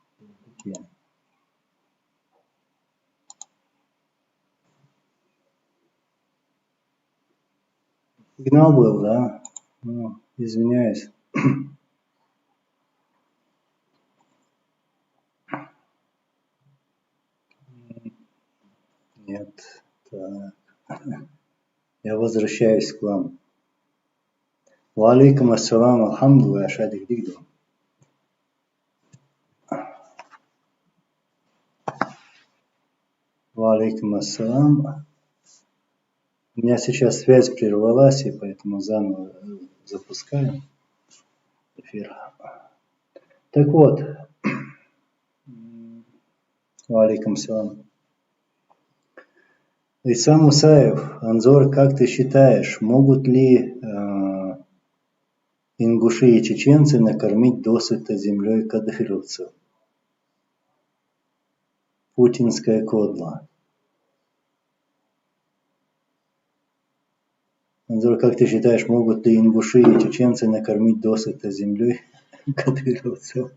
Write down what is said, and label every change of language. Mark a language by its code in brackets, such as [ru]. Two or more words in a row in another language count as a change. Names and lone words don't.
[ru] Сигнал был, да? Ну, извиняюсь. Нет. Так. Я возвращаюсь к вам. [ar] وعليكم السلام، الحمد لله, шадик дигду. وعليكم السلام. [ru] У меня сейчас связь прервалась, и поэтому заново запускаю эфир. Так вот. [ar] وعليكم السلام. [ru] Исам Мусаев, Анзор, как ты считаешь, могут ли ингуши и чеченцы накормить досыта землей кадыровцев? Путинская кодла. Анзор, как ты считаешь, могут ли ингуши и чеченцы накормить досыта землей кадыровцев?